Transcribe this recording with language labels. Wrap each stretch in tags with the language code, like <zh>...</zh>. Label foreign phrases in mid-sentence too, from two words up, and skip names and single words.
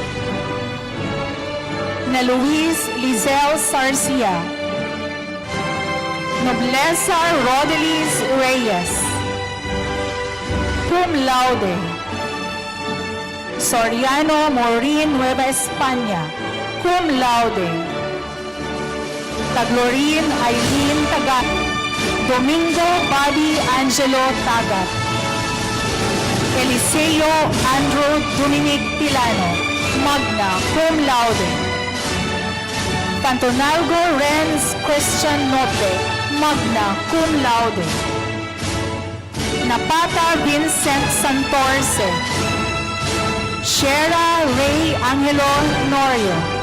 <tl>Na Luis Lizelle Sarcia.</tl> <la>Nobleza Rodelis Reyes, cum laude. Soriano Maureen Nueva España, cum laude.</la> <tl>Taglorin Aileen Tagat. Domingo Bobby Angelo Tagat.</tl> <la>Eliseo Andrew Dominic Pilano, magna cum laude. Pantonalgo Renz Christian Note, magna cum laude.</la> <tl>Napata Vincent Santorce. Shera Ray Angelo Norio.</tl>